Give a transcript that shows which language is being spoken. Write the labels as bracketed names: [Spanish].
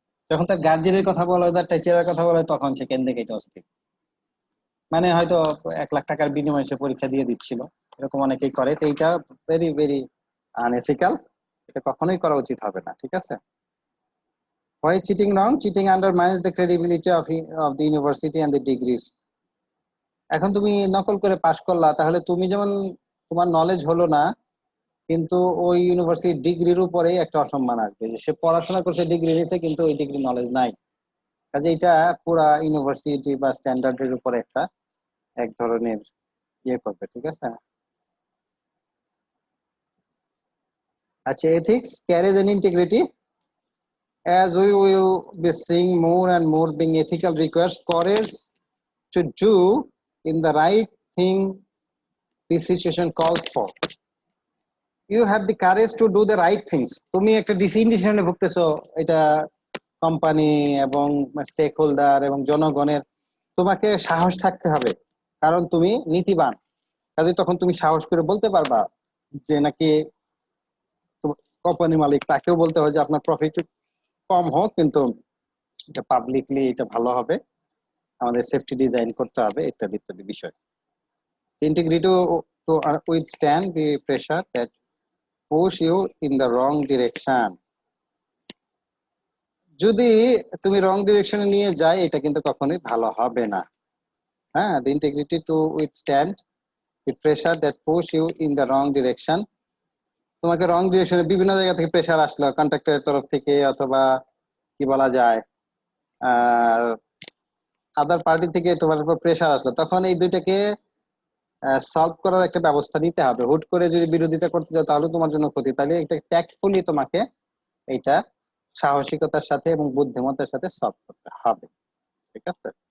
[Bangla] যখন তার গার্জিয়ানের কথা বলা হয়, তার টিচারের কথা বলা হয়, তখন সে কেন্দ্রে কেটে অস্থির। মানে হয়তো 1 লাখ টাকার বিনিময়ে সে পরীক্ষা দিয়ে দিচ্ছিল, এরকম অনেকেই করে। তো এইটা ভেরি ভেরি আনএথিক্যাল, এটা কখনোই করা উচিত হবে না, ঠিক আছে? [English] Why cheating wrong? Cheating undermines the credibility of the university and the degrees. [Bangla] এখন তুমি নকল করে পাশ করলা, তাহলে তুমি যেমন তোমার নলেজ হলো না, কিন্তু ওই ইউনিভার্সিটির ডিগ্রির উপরেই একটা অসম্মান আসবে যে সে পড়াশোনা করছে, ডিগ্রি নিয়েছে, কিন্তু ওই ডিগ্রি নলেজ নাই। কাজে এটা পুরা ইউনিভার্সিটি বা স্ট্যান্ডার্ডের উপরে একটা এক ধরনের ইয়ে করবে, ঠিক আছে? [English] আচ্ছা, ethics carries an integrity. As we will be seeing, more and more being ethical requires courage to do in the right thing this situation calls for. You have the courage to do the right things. [Bangla] তুমি একটা ডিসিশনে ভুগতেছো, এটা company এবং stake holder এবং জনগণের, তোমাকে সাহস থাকতে হবে, কারণ তুমি নীতিবান। কাজে তখন তুমি সাহস করে বলতে পারবা যে নাকি কোম্পানি মালিক তাকেও বলতে হয় যে আপনার প্রফিট কম হোক, কিন্তু এটা পাবলিকলি এটা ভালো হবে, আমাদের সেফটি ডিজাইন করতে হবে, ইত্যাদি ইত্যাদি বিষয়। [English] Integrity to withstand the pressure that push you in the wrong direction. [Bangla] যদি তুমি রং ডিরেকশনে নিয়ে যায়, এটা কিন্তু কখনোই ভালো হবে না। [English] হ্যাঁ, the integrity to withstand the pressure that push you in the wrong direction. [Bangla] তোমাকে রং ডিরেকশনে বিভিন্ন জায়গা থেকে প্রেসার আসলো, কন্ট্রাক্টরের তরফ থেকে অথবা কি বলা যায় আহ আদার পার্টি থেকে তোমার উপর প্রেসার আসলো, তখন এই দুইটাকে সলভ করার একটা ব্যবস্থা নিতে হবে। হুট করে যদি বিরোধিতা করতে যাও তাহলে তোমার জন্য ক্ষতি। তাহলে এটা ট্যাক্টফুলি তোমাকে এইটা সাহসিকতার সাথে এবং বুদ্ধিমত্তার সাথে সলভ করতে হবে, ঠিক আছে?